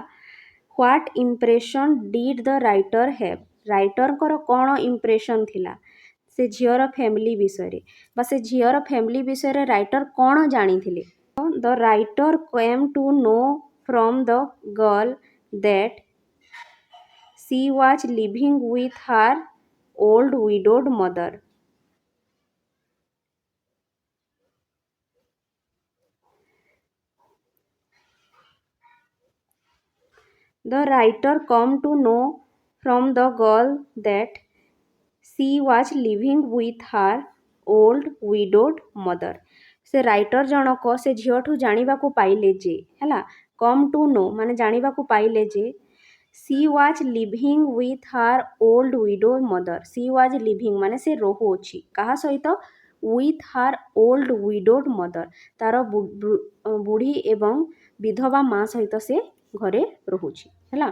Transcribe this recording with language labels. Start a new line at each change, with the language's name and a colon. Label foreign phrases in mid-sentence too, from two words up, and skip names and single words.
English: What impression did the writer have,
Odia: ରାଇଟରଙ୍କର କ'ଣ ଇମ୍ପ୍ରେସନ୍ ଥିଲା ସେ ଝିଅର ଫ୍ୟାମିଲି ବିଷୟରେ, ବା ସେ ଝିଅର ଫ୍ୟାମିଲି ବିଷୟରେ ରାଇଟର କ'ଣ ଜାଣିଥିଲେ।
English: The writer came to know from the girl that she was living with her old widowed mother. The writer come to know from the girl that she was living with her old widowed mother.
Odia: ସେ ରାଇଟର ଜଣକ ସେ ଝିଅଠୁ ଜାଣିବାକୁ ପାଇଲେ ଯେ ହେଲା,
English: come to know
Odia: ମାନେ ଜାଣିବାକୁ ପାଇଲେ ଯେ
English: she was living with her old widow mother. she was living
Odia: ମାନେ ସେ ରହୁଅଛି କାହା ସହିତ?
English: with her old widowed mother,
Odia: ତାର ବୁଢ଼ୀ ଏବଂ ବିଧବା ମା ସହିତ ସେ ଘରେ ରହୁଛି ହେଲା।